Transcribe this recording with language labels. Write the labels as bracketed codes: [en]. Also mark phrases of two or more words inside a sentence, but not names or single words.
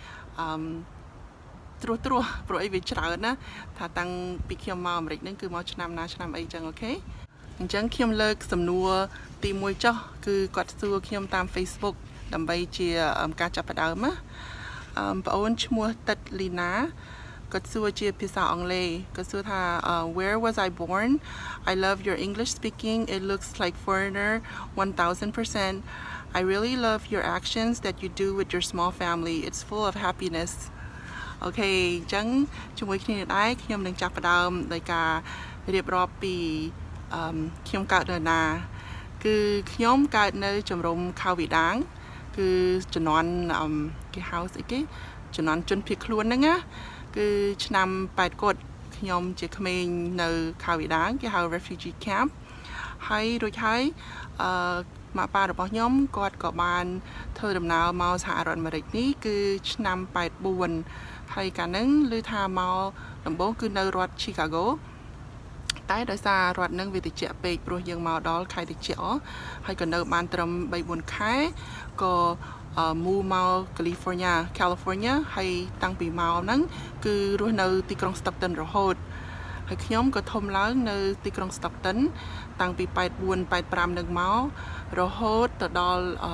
[km] ត្រួសព្រោះអីវាច្រើនណាថាតាំងពីខ្ញុំមកអាមេរិកហ្នឹងគឺមកឆ្នាំណាឆ្នាំអីចឹងអូខេអញ្ចឹងខ្ញុំលើកសំណួរទី1ចុះគឺគាត់សួរខ្ញុំតាម Facebook ដើម្បីជាការចាប់ផ្ដើមណាបងអូនឈ្មោះតិតលីណាគាត់សួរជាភាសាអង់គ្លេសគាត់សួរថា [en] Where was I born? I love your English speaking. It looks like foreigner 1000%. I really love your actions that you do with your small family. It's full of happiness. [km] អូខេអញ្ចឹងជាមួយគ្នាដែរខ្ញុំនឹងចាប់ផ្ដើមដោយការរៀបរាប់ពីខ្ញុំកើតនៅណាគឺខ្ញុំកើតនៅជំរំខៅវិដាងគឺជំនាន់គេ ហៅស្អីគេជំនាន់ជនភៀសខ្លួនហ្នឹងណាគឺឆ្នាំ8គាត់ខ្ញុំជាក្មេងនៅខៅវិដាងគេហៅ [en] refugee camp [km] ហើយរួចហើយម៉ា ក់ប៉ារបស់ខ្ញុំគាត់ក៏បានធ្វើដំណើរមកសហរដ្ឋអាមេរិកនេះគឺឆ្នាំ84ហើយកាល ហ្នឹងឮថាមកដំបូងគឺនៅរដ្ឋ Chicago តែដោយសាររដ្ឋនឹងវាតិចពេកព្រោះយើងមកដល់ខែតិចហើយក៏នៅបានត្រឹម 3-4 ខែក៏មូមក California ហើយតាំងពីមកហ្នឹងគឺរស់នៅទីក្រុង Stockton រហូតហើយខ្ញុំក៏ធំឡើងនៅទីក្រុង Stockton តាំងពី84-85នឹងមករហូតទៅដល់